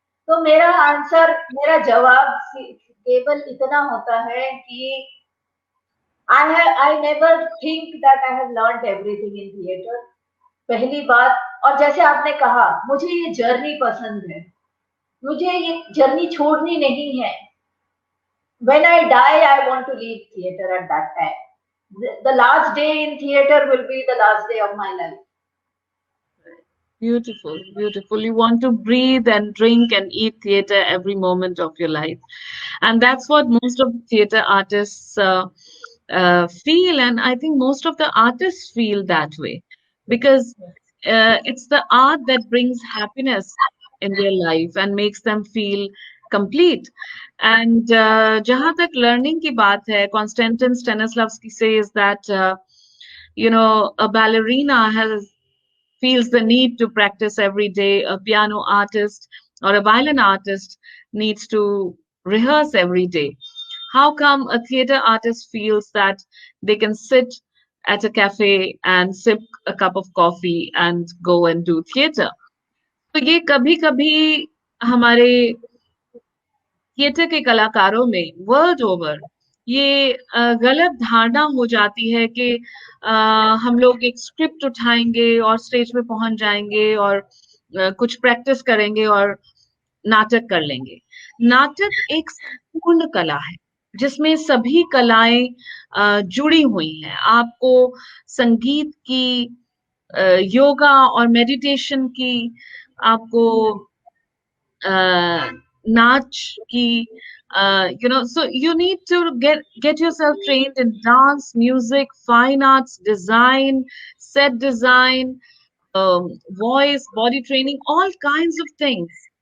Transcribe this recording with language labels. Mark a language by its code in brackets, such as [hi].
[hi] तो मेरा जवाब केवल इतना होता है कि [en] I never think that I have learned everything in theater, [hi] पहली बात। और जैसे आपने कहा, मुझे ये जर्नी पसंद है, मुझे ये जर्नी छोड़नी नहीं है। [en] When I die, I want to leave theater at that time. The last day in theater will be the last day of my life. beautiful, beautiful. You want to breathe and drink and eat theater every moment of your life. And that's what most of the theater artists feel. And I think most of the artists feel that way because it's the art that brings happiness in their life and makes them feel complete. And [hi] jahan tak learning ki baat hai, [en] Konstantin Stanislavski says that, a ballerina feels the need to practice every day. A piano artist or a violin artist needs to rehearse every day. How come a theater artist feels that they can sit at a cafe and sip a cup of coffee and go and do theater? [hi] तो ये कभी कभी हमारे theatre के कलाकारों में world over ये गलत धारणा हो जाती है कि हम लोग एक स्क्रिप्ट उठाएंगे और स्टेज पे पहुंच जाएंगे और कुछ प्रैक्टिस करेंगे और नाटक कर लेंगे। नाटक एक पूर्ण कला है जिसमें सभी कलाएं जुड़ी हुई हैं। आपको संगीत की, योगा और मेडिटेशन की, आपको नाच की, [en] so you need to get yourself trained in dance, music, fine arts, design, set design, voice, body training, all kinds of things.